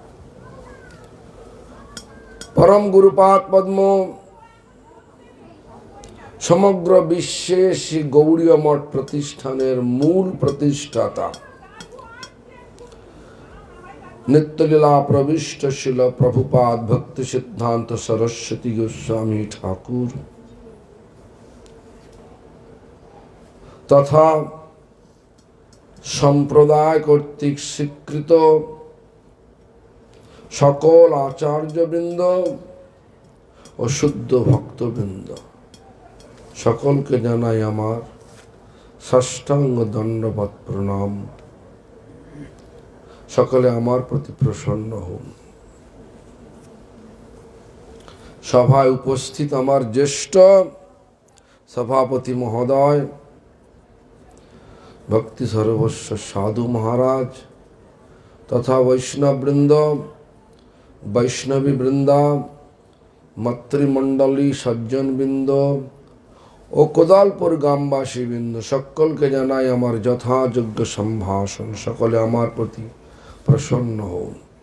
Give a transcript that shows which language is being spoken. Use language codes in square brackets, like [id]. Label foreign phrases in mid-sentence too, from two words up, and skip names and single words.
[bn] পরম গুরুপাদ পদ্ম সমগ্র বিশ্বে শ্রী গৌড়ীয় মঠ প্রতিষ্ঠানের মূল প্রতিষ্ঠাতা নিত্যলীলা প্রবিষ্ট শ্রীল প্রভুপাদ ভক্তি সিদ্ধান্ত সরস্বতী গোস্বামী ঠাকুর তথা সম্প্রদায় কর্তৃক স্বীকৃত সকল আচার্যবৃন্দ ও শুদ্ধ ভক্তবৃন্দ সকল কে জানাই আমার সাষ্টাঙ্গ দণ্ডবত প্রণাম। সকলে আমার প্রতি প্রসন্ন হন। সভায় উপস্থিত আমার জ্যেষ্ঠ সভাপতি মহোদয় ভক্তি সর্বস্ব সাধু মহারাজ তথা বৈষ্ণববৃন্দ, বৈষ্ণবী বৃন্দা, মাতৃমণ্ডলী, সজ্জনবৃন্দ ও কোদালপুর গ্রামবাসী বৃন্দ, সকলকে জানাই আমার যথাযোগ্য সম্ভাষণ। সকলে আমার প্রতি প্রসন্ন হন।